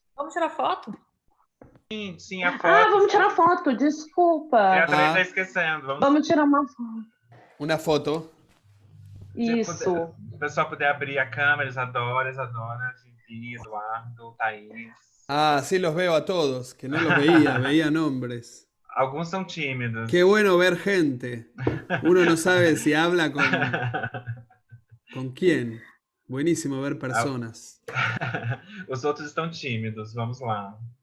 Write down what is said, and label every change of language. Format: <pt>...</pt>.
<pt>Vamos tirar foto? Sim, a foto. Vamos tirar foto, desculpa. A André está esquecendo. Vamos tirar uma foto. Uma foto. Isso. Se o pessoal puder abrir a câmera, Isadora, Vivi, Eduardo, Thaís.</pt> <es>Sí los veo a todos, que no los veía nombres. Algunos son tímidos. Qué bueno ver gente. Uno no sabe si habla con quién. Buenísimo ver personas.</es> <pt>Os outros estão tímidos, vamos lá.</pt>